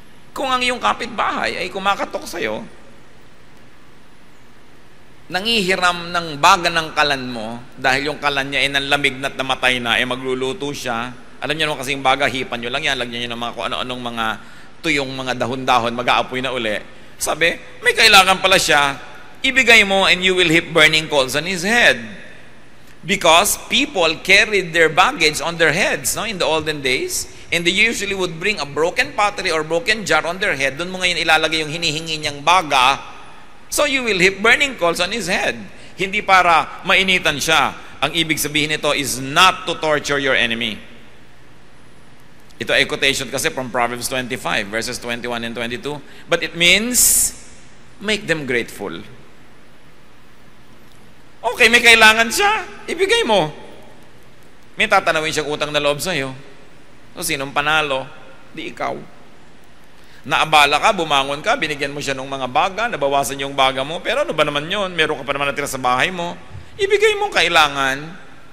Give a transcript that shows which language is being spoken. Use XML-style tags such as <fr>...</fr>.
<tl>Kung ang iyong kapitbahay ay kumakatok sa'yo, nangihiram ng baga ng kalan mo, dahil yung kalan niya ay nanlamig na't namatay na, magluluto siya. Alam niyo naman kasi yung baga, hipan nyo lang yan, lagyan nyo ng mga kung ano-anong mga tuyong mga dahon-dahon, mag-aapoy na uli. Sabi, may kailangan pala siya, ibigay mo</tl> <en>and you will heap burning coals on his head. Because people carried their baggage on their heads, no, in the olden days. And they usually would bring a broken pottery or broken jar on their head.</en> <tl>Doon mo ngayon ilalagay yung hinihingi niyang baga.</tl> <en>So you will heap burning coals on his head.</en> <tl>Hindi para mainitan siya. Ang ibig sabihin nito</tl> <en>is not to torture your enemy.</en> <tl>Ito ay quotation kasi</tl> <en>from Proverbs 25, verses 21 and 22. But it means, make them grateful.</en> <tl>Okay, may kailangan siya, ibigay mo. May tatanawin siyang utang na loob sa'yo. So, sinong panalo? Di ikaw. Naabala ka, bumangon ka, binigyan mo siya ng mga baga, nabawasan yung baga mo, pero ano ba naman yun? Meron ka pa naman natira sa bahay mo. Ibigay mo kailangan.</tl>